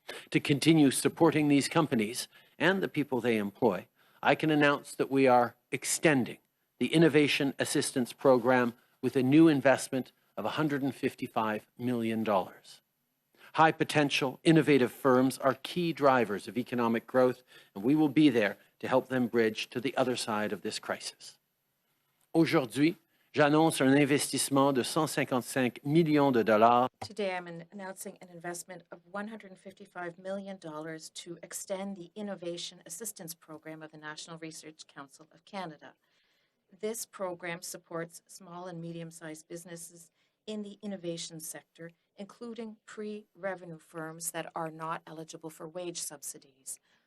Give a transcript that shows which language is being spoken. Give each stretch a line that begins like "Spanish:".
English: To continue supporting these companies and the people they employ, I can announce that we are extending the Innovation Assistance Program with a new investment of $155 million. High-potential, innovative firms are key drivers of economic growth, and we will be there to help them bridge to the other side of this crisis.
French: Aujourd'hui, j'annonce un investissement de 155 millions de dollars.
English: Today, I'm announcing an investment of $155 million to extend the Innovation Assistance Program of the National Research Council of Canada. This program supports small and medium-sized businesses in the innovation sector, including pre-revenue firms that are not eligible for wage subsidies.